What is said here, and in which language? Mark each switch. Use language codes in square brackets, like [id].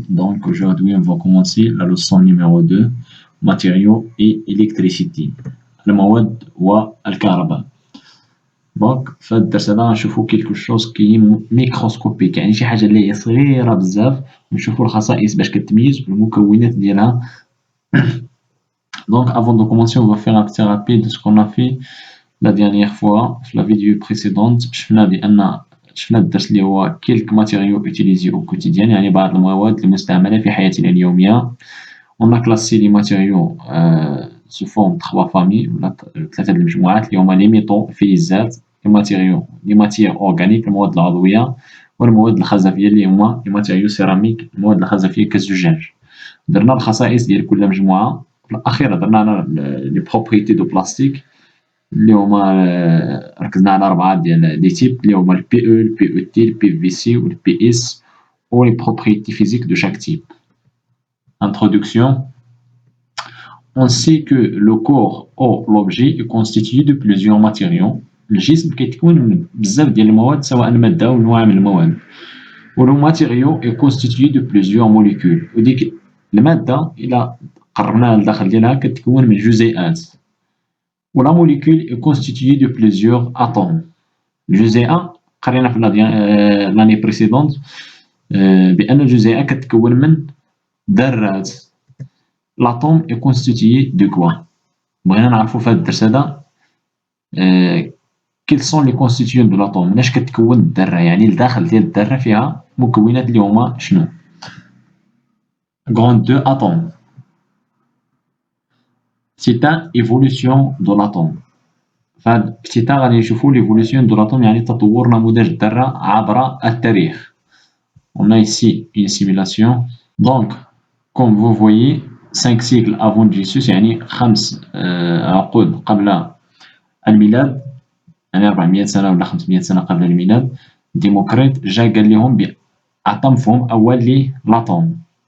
[fr] Donc aujourd'hui, on va commencer la leçon numéro 2, matériaux et électricité. [ar] المواد والكهرباء. Donc في الدرس هذا غنشوفوا [fr] quelque chose qui est microscopique، [ar] يعني شي حاجة اللي هي صغيرة بزاف، ونشوفوا الخصائص باش كتميز والمكونات ديالها. [fr] Donc avant de commencer, on va faire un petit rappel de ce qu'on a fait la dernière fois [ar] في [fr] la vidéo précédente. [ar] شفنا الدرس اللي هو [fr] quelques matériaux utilisés au quotidien، [ar] يعني بعض المواد المستعملة في حياتنا اليومية. [fr] On a classé les matériaux sous forme trois familles [ar] ولا ثلاثة المجموعات اللي هما [fr] les métaux الفلزات، les matières organiques [ar] المواد العضوية، والمواد الخزفية اللي هما [fr] les matériaux céramiques [ar] المواد الخزفية كالزجاج. درنا الخصائص ديال كل مجموعة. في الأخير درنا [fr] les propriétés du plastique [ar] اللي هما ركزنا على 4 ديال لي تيب اللي هما البي او البي او تي البي في سي والبي اس و [fr] لي بروبريتي فيزيك دو شاك تيب. Introduction. On sait que le corps ou l'objet est constitué de plusieurs matériaux. [ar] الجسم كيتكون من بزاف ديال المواد سواء المادة أو أنواع من المواد. [fr] و le matériau est constitué de plusieurs molécules. [ar] وديك المادة إلا قربناها لداخل ديالها كتكون من جزيئات. [fr] و la molécule est constituée de plusieurs atomes. [ar] الجزيئة قرينا في l'année précédente بأن الجزيئة كتكون من ذرات. [fr] L'atome est constitué de quoi؟ [ar] بغينا نعرفو في هاد الدرس هذا [fr] quels sont les constituants de l'atome. [ar] مناش كتكون الذرة، يعني الداخل ديال الذرة فيها مكونات اللي هما شنو؟ [fr] Grande 2 atomes. C'est une évolution de l'atome. [ar] فهاد ابتداء غادي نشوفو [fr] l'évolution de l'atome، [ar] يعني تطور نموذج الذرة عبر التاريخ. [fr] On a ici une simulation. Donc comme vous voyez 5 siècles avant Jésus، [ar] يعني 5 عقود قبل الميلاد، يعني 400 سنة ولا 500 سنة قبل الميلاد، ديموكريت جا قال لهم عطى مفهوم أول لي لاتوم.